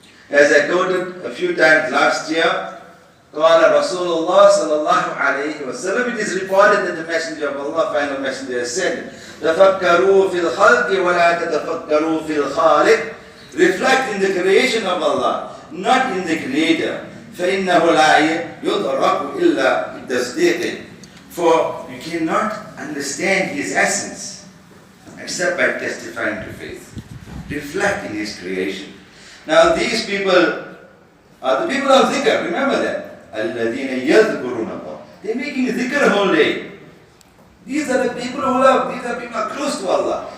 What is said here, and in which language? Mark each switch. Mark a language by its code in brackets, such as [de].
[en] As I quoted a few times last year, [ar] قال رسول الله صلى الله عليه وسلم, [en] it is reported that the Messenger of Allah, final Messenger, has said, [ar] تفكروا في الخلق ولا تتفكروا في الخالق. [en] Reflect in the creation of Allah, not in the Creator. [ar] فإنه لا يدرك إلا بالتصديق. [en] For you cannot understand His essence except by testifying to faith. Reflect in His creation. Now these people are the people of dhikr, remember that. [ar] الَّذِينَ يَذْكُرُونَ اللَّهَ. [en] They're making dhikr whole day. These are the people who love, these are people who are close to Allah.